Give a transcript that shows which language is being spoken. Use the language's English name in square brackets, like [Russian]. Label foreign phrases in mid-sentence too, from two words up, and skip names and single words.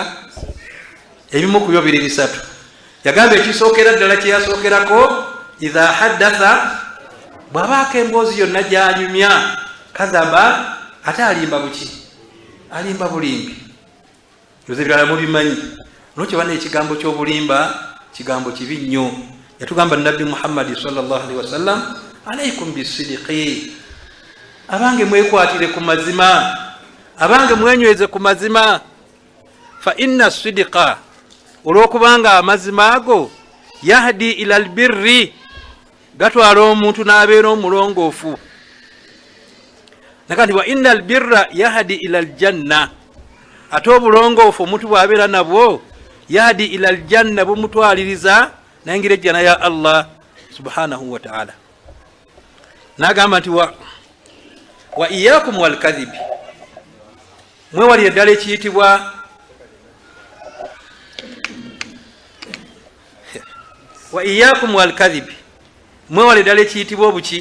[Ganda] Ebimu ku byo biri bisatu. Yagamba ekisookera ddala kye yasookerako, [Arabic] idha haddatha, [Ganda] bw'abaako emboozi yonna gy'anyumya, kadhaba, ate alimba buki? alimba bulimbi. Yoze birala mubimanyi. Nokyo bane ekigambo ky'obulimba kigambo kibi nnyo. Yatugamba Nabbi Muhammad [Arabic] sallallahu alaihi wasallam, alaikum bisidiqi, [Ganda] abange mwekwatire ku mazima, abange mwenyweze ku mazima. [Arabic] Fa inna sidiqa, [Ganda] olwokubanga amazima ago [Arabic] yahdi ila albirri, [Ganda] gatwala omuntu n'abeera omulongoofu. Nakati [Arabic] wa inna albirra yahdi ila aljanna, [Ganda] ate obulongoofu omuntu bw'abeera nabwo [Arabic] yahdi ila aljanna, [Ganda] bumutwaliriza nayingira ejjana ya Allah [Arabic] subhanahu wa ta'ala. [Ganda] Nagamba nti [Arabic] wa iyyakum wal kadhib, [Ganda] mwewali eddala ekiyitibwa [Arabic] wa iyyakum wal kadhib, [Ganda] mwewali eddala ekiyitibwa obuki?